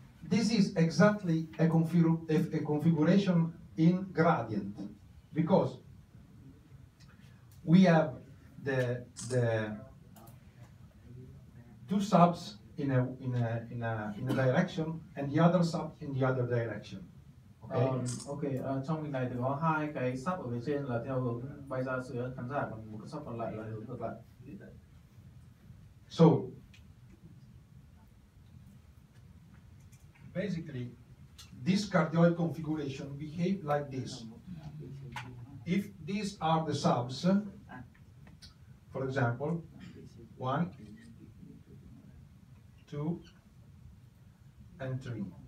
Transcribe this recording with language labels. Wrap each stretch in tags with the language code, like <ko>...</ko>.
<en>This is exactly a configuration in gradient, because we have the two subs in a direction and the other sub in the other direction. Okay.</en> <vi>Trong hình này thì có hai cái sub ở phía trên là theo hướng bay ra phía khán giả, còn một cái sub còn lại là hướng ngược lại.</vi> <en>So basically, this cardioid configuration behave like this. If these are the subs, for example, 1, 2, and 3.</en>